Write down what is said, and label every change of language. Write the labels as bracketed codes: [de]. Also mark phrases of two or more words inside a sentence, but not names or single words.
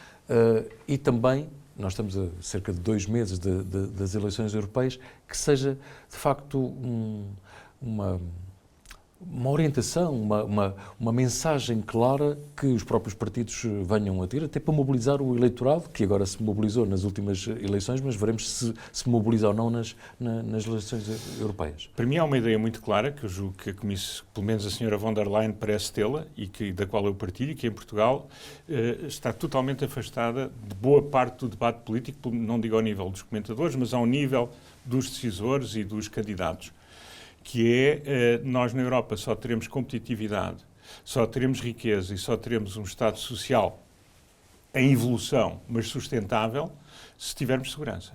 [pt] e também, nós estamos a cerca de 2 meses das eleições europeias, que seja, de facto, uma orientação, uma mensagem clara que os próprios partidos venham a ter, até para mobilizar o eleitorado, que agora se mobilizou nas últimas eleições, mas veremos se mobiliza ou não nas eleições europeias. Para mim há uma ideia muito clara, que eu julgo que pelo menos a Sra. Von der Leyen parece tê-la, e da qual eu partilho, que em Portugal está totalmente afastada de boa parte do debate político, não digo ao nível dos comentadores, mas ao nível dos decisores e dos candidatos. Que é, nós na Europa só teremos competitividade, só teremos riqueza e só teremos um Estado social em evolução, mas sustentável, se tivermos segurança.